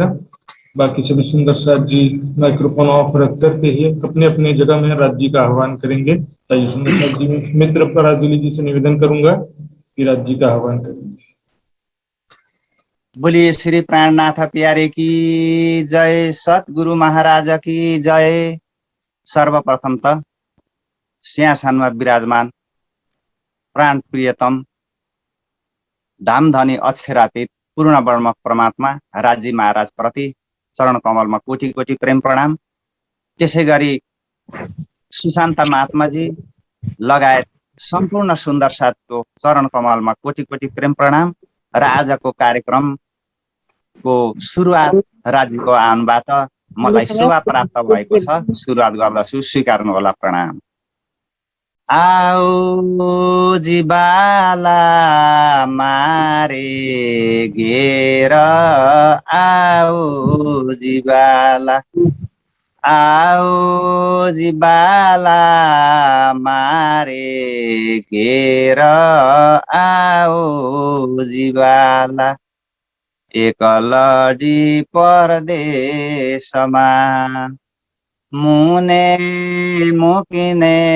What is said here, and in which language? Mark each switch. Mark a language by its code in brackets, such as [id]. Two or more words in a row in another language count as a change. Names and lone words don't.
[hi] बाकी सभी सुंदर साथ जी माइक्रोफोन ऑफ रख करके ही अपने अपने जगह में राज जी का आह्वान करेंगे। ताइए सुंदर साथ जी मित्र पराजुली जी से निवेदन करूंगा कि राज जी का आह्वान करेंगे। बोलिए श्री प्राणनाथ प्यारे की जय, सतगुरु महाराज की जय। [ne] सर्वप्रथम त सिंहासनमा विराजमान प्राण प्रियतम धामधनी अक्षरातीत पूर्ण ब्रह्म परमात्मा राजी महाराज प्रति चरण कमलमा कोटि कोटि प्रेम प्रणाम। त्यसै गरी सुशान्त महात्माजी लगायत सम्पूर्ण सुन्दर साथको चरण कमलमा कोटि कोटि प्रेम प्रणाम। र आजको कार्यक्रमको सुरुवात राज्यको आह्वानबाट मलाई शोभा प्राप्त भएको छ। सुरुवात गर्दछु, स्वीकार्नुहोला, प्रणाम। [gu] આવો જીવાલા મારે ઘેર, આવો જીવાલા, આવો જીવાલા મારે ઘેર, આવો જીવાલા એકલડી પરદેશમાં મુને મૂકીને